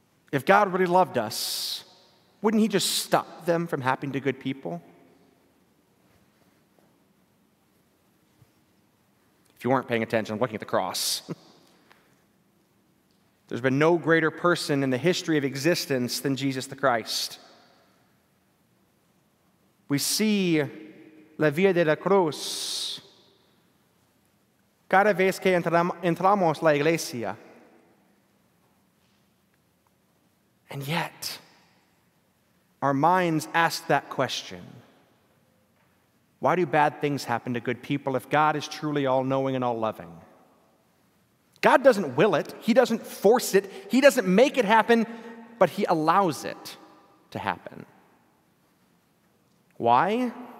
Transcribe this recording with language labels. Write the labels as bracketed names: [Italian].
[English] If God really loved us, wouldn't he just stop them from happening to good people? If you weren't paying attention, I'm looking at the cross. There's been no greater person in the history of existence than Jesus the Christ. We see [Spanish] la via de la cruz cada vez que entramos la iglesia. [English] And yet, our minds ask that question. Why do bad things happen to good people if God is truly all-knowing and all-loving? God doesn't will it. He doesn't force it. He doesn't make it happen, but he allows it to happen. Why?